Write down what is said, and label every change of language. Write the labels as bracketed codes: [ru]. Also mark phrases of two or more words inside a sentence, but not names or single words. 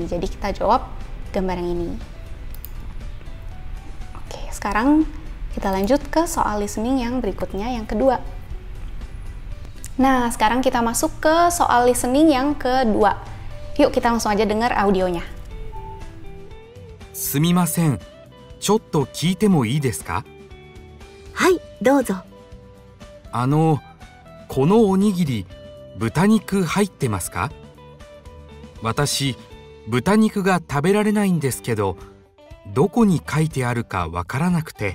[id] Jadi kita jawab gambar yang ini. Oke, sekarang kita lanjut ke soal listening yang berikutnya, yang kedua. Nah, sekarang kita masuk ke soal listening yang kedua. Yuk kita langsung aja dengar audionya. [ja] すみません。ちょっと聞いてもいいですか？はい、どうぞ。このおにぎり、豚肉入ってますか？私、豚肉が食べられないんですけど、どこに書いてあるかわからなくて。